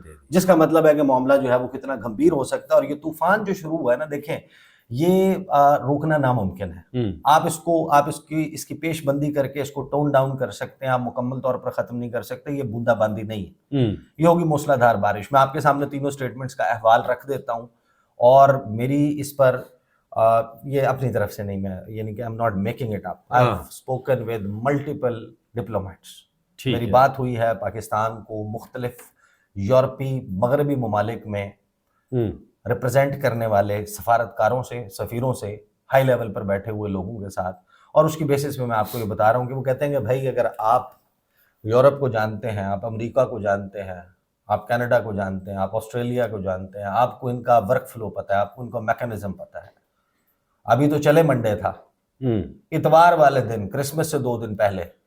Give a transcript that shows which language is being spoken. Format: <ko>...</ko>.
<ur>جس کا مطلب ہے کہ معاملہ جو ہے وہ کتنا گھمبیر ہو سکتا ہے۔ اور یہ طوفان جو شروع ہوا ہے نا، دیکھیں، یہ روکنا ناممکن ہے۔ آپ اس کی پیش بندی کر کے اس کو ٹون ڈاؤن کر سکتے ہیں، آپ مکمل طور پر ختم نہیں کر سکتے، یہ بوندا باندی نہیں ہے، یہ ہوگی موسلا دھار بارش۔ میں آپ کے سامنے تینوں سٹیٹمنٹس کا احوال رکھ دیتا ہوں، اور میری اس پر یہ اپنی طرف سے نہیں، میں یعنی کہ</ur> <en>I'm not making it up. I've spoken with multiple diplomats.</en> <ur>میری بات ہوئی ہے پاکستان کو مختلف یورپی مغربی ممالک میں ریپرزینٹ کرنے والے سفارتکاروں سے، سفیروں سے، ہائی لیول پر بیٹھے ہوئے لوگوں کے ساتھ، اور اس کی بیسس پہ میں آپ کو یہ بتا رہا ہوں کہ وہ کہتے ہیں کہ بھائی، اگر آپ یورپ کو جانتے ہیں، آپ امریکہ کو جانتے ہیں، آپ کینیڈا کو جانتے ہیں، آپ آسٹریلیا کو جانتے ہیں، آپ کو ان کا ورک فلو پتہ ہے، آپ کو ان کا میکانزم پتہ ہے۔ ابھی تو چلے منڈے تھا، اتوار والے دن، کرسمس سے 2 دن پہلے</ur>